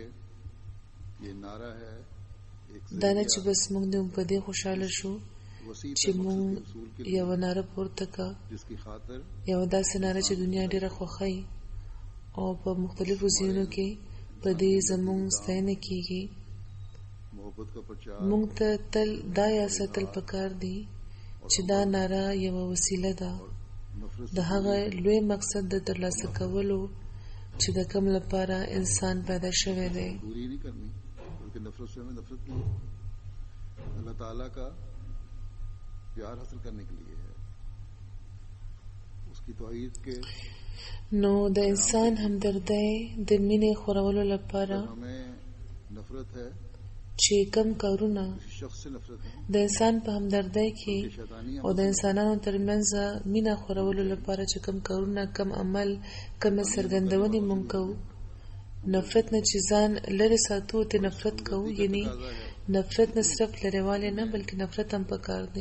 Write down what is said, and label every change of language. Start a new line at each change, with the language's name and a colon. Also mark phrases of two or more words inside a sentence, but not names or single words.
Pashto: دا نه چې بس موږ دې په دې خوشاله شو چې موږ یو ناره پورته کا، یو داسې ناره چې دنیا ډېره خوښوي او په مختلفو ځایونو کې په دې زموږ ستاینه کېږي. موږ ته تل دا یا ساتل پکار دی چې دا ناره یوه وسیله ده د هغه لوی مقصد د ترلاسه کولو چې د کوم لپاره انسان پیدا شوی دی.
Urdu: اللہ تعالیٰ کا پیار حاصل کرنے کے لیے ہے، اس کی توحید کے
Pashto: نو د انسان همدردی د مینې خورولو لپاره
Urdu: ہمیں نفرت ہے
Pashto: چې کم کارونه
Urdu: شخص سے نفرت ہے
Pashto: د انسان په همدردی کې او د انسانانو ترمنځ مینه خورولو لپاره چې کم کارونه، کم عمل، کم څرګندونې مونږ کوو. نفرت نه چې ځان لرې ساتو ته نفرت کوو، یعنی نفرت نه صرف لرېوالی نه بلکې نفرت هم پکار دی.